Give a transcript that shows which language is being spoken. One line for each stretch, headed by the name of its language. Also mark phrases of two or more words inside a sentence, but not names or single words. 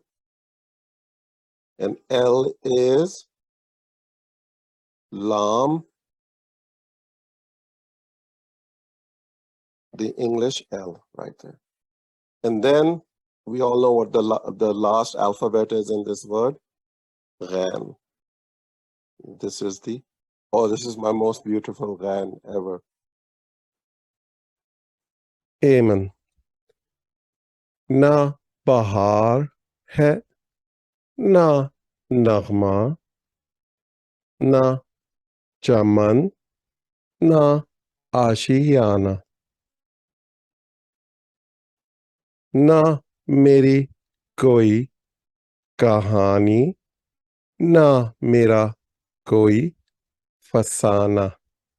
English: And L is Lam, the English L right there. And then we all know what the last alphabet is in this word, Ghan. This is this is my most beautiful Ghan ever. Amen.
Urdu: نہ بہار ہے، نہ نغمہ، نہ چمن، نہ آشیانہ. نہ میری کوئی کہانی، نہ میرا کوئی فسانہ.